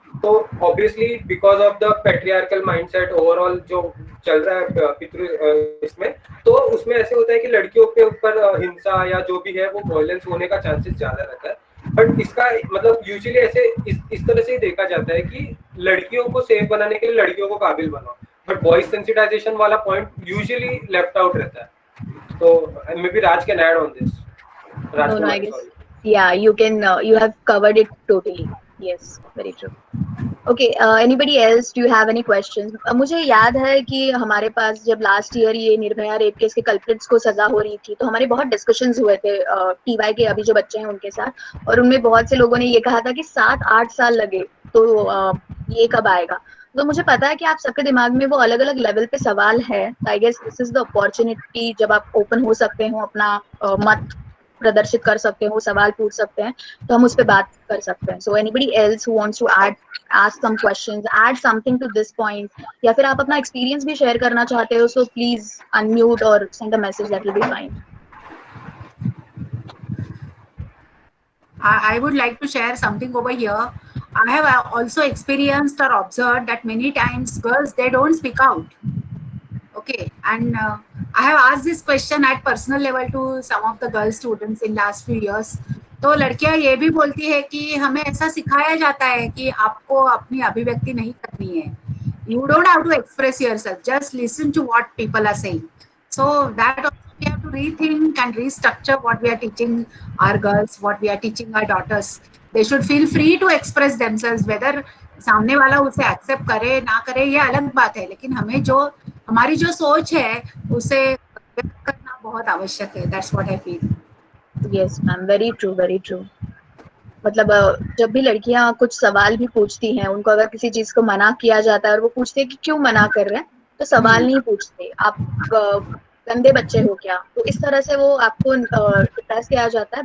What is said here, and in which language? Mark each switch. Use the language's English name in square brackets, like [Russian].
[Hindi] तो obviously because of the patriarchal mindset overall जो चल रहा है पितृ इसमें तो उसमें ऐसे होता है कि लड़कियों के ऊपर हिंसा या जो भी है वो वायलेंस होने का चांसेस ज्यादा रहता है. बट इसका मतलब यूजुअली ऐसे इस तरह से ही देखा जाता है कि लड़कियों को सेफ बनाने के लिए लड़कियों को काबिल बनाओ, बट बॉयज सेंसिटाइजेशन वाला पॉइंट यूजुअली लेफ्ट आउट रहता है. तो [English] Maybe Raj can add on this. Raj, No, I guess. Yeah, you can. You have covered it totally. Yes, very true. Okay. Anybody else? Do you have any questions? [Hindi] मुझे याद है कि हमारे पास जब last year ये Nirbhaya rape case के culprits को सजा हो रही थी तो हमारे बहुत डिस्कशंस हुए थे TY के अभी जो बच्चे हैं उनके साथ और उनमें बहुत से लोगों ने ये कहा था कि 7-8 साल लगे तो ये कब आएगा. तो मुझे पता है कि आप सबके दिमाग में वो अलग अलग लेवल पे सवाल है. [English] I guess this is the opportunity [Hindi] जब आप ओपन हो सकते हो, अपना मत प्रदर्शित कर सकते हो, सवाल पूछ सकते हैं तो हम उस पे बात कर सकते हैं. [English] so anybody else who wants to ask some questions, add something to this point [Hindi] या फिर आप अपना एक्सपीरियंस भी शेयर करना चाहते हो [English] So please unmute और send a message, that will be fine. I would like to share something over here. I have also experienced or observed that many times girls, they don't speak out. Okay, and I have asked this question at personal level to some of the girl students in last few years. [Hindi] तो लड़कियां ये भी बोलती है कि हमें ऐसा सिखाया जाता है कि आपको अपनी अभिव्यक्ति नहीं करनी है. [English] You don't have to express yourself. Just listen to what people are saying. So that we have to rethink and restructure what we are teaching our girls, what we are teaching our daughters. They should feel free to express themselves. [Hindi] Whether सामने वाला उसे accept करे ना करे ये अलग बात है, लेकिन हमें जो हमारी जो सोच है उसे व्यक्त करना बहुत आवश्यक है. [English] That's what I feel. Yes, ma'am. Very true, very true. [Hindi] मतलब जब भी लड़कियां कुछ सवाल भी पूछती हैं, उनको अगर किसी चीज को मना किया जाता है और वो पूछते हैं कि क्यों मना कर रहे हैं, तो सवाल नहीं पूछते, आप गंदे बच्चे हो क्या, तो इस तरह से वो आपको डिप्रेस किया जाता है.